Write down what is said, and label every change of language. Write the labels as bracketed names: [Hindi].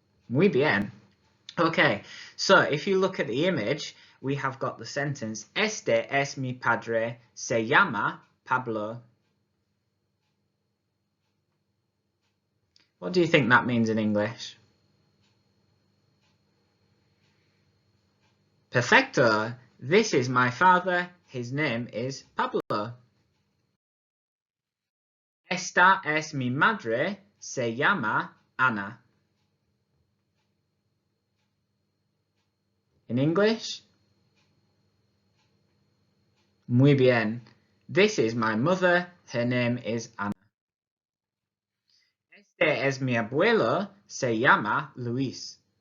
[Spanish] Muy bien. [English] Okay, so if you look at the image, we have got the sentence, [Spanish] este es mi padre, se llama Pablo. [English] What do you think that means in English? [Spanish] Perfecto. [English] This is my father, his name is Pablo. [Spanish] Esta es mi madre, se llama Ana. [English] In English? [Spanish] Muy bien. [English] This is my mother, her name is Ana. [Spanish] Este es mi abuelo, se llama Luis.